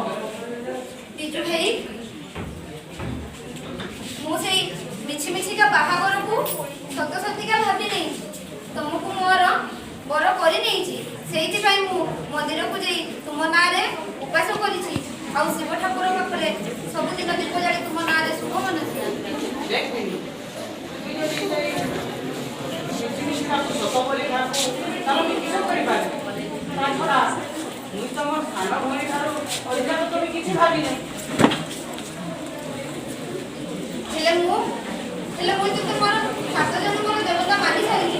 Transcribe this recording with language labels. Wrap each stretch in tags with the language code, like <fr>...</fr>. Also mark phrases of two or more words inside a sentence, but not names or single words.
<or>ବିଜୁ ଭାଇ ମୁଁ ସେଇ ମିଛି ମିଛିକା ବାହାଘରକୁ ସତ ସତିକା ଭାବି ନେଇଛି ତମକୁ ମୋର ବର କରି ନେଇଛି ସେଇଥିପାଇଁ ମୁଁ ମନ୍ଦିରକୁ ଯାଇ ତୁମ ନାଁରେ ଉପାସ କରିଛି ଆଉ ଶିବ ଠାକୁର ପାଖରେ ସବୁଦିନ ଦୀପ ଜାଳି ତୁମ ନାଁରେ ଶୁଭ ମାନୁଛି দেখ বিনি তুই যদি ସେଇ ମିଛିମିଛିଟାକୁ ସତ ବୋଲି ଭାବୁ ତାହେଲେ ମୁଁ କିସ କରିପାରିବି ତା ଛଡ଼ା ମୁଁ ତମ ସାନ ଭଉଣୀ ଠାରୁ ଅଧିକା ତ ବି କିଛି ଭାବିନି ହେଲେ ମୁଁ ତ ତୁମର 7 ଜଣଙ୍କର ଦେବତା ମାନି ସାରିଛି</or>